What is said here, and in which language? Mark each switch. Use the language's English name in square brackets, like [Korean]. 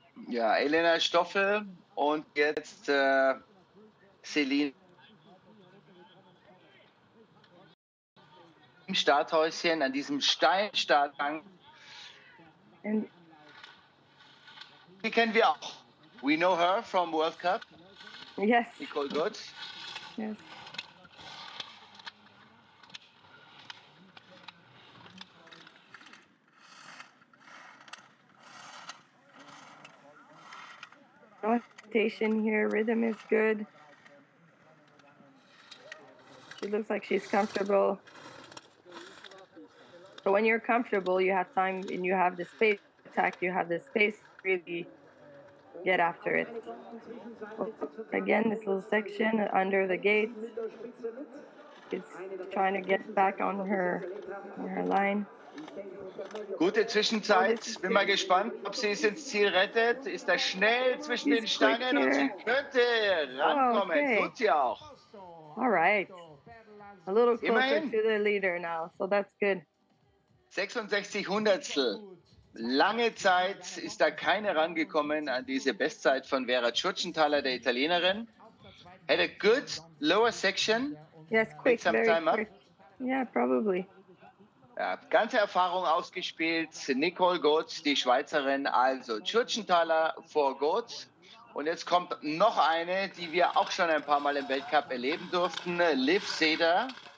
[German] Ja, Elena Stoffel und jetzt Celine im Starthäuschen an diesem steilen Startgang. [English] And [German] Die kennen wir auch. [English] We know her from World Cup. yes. Nicole Gott. Yes. Rotation here, rhythm is good. She looks like she's comfortable. So when you're comfortable, you have time and you have the space to attack, you have the space to really get after it. Again, this little section under the gate. It's trying to get back on her line. [German] Gute Zwischenzeit. Bin mal gespannt, ob sie es ins Ziel rettet. Ist da schnell zwischen den Stangen und sie könnte rankommen. [English] Okay. [German] Tut sie auch. [English] All right. A little closer [German] Immerhin. [English] to the leader now, so that's good. [German] 66 Hundertstel. Lange Zeit ist da keine rangekommen an diese Bestzeit von Vera Tschurtschenthaler, der Italienerin. [English] Had a good lower section. Yes, quick, some very time up. quick. Yeah, probably. [German] Ja, ganze Erfahrung ausgespielt. Nicole Gott, die Schweizerin, also Tschurtschenthaler vor Gott. Und jetzt kommt noch eine, die wir auch schon ein paar Mal im Weltcup erleben durften, Liv Seder.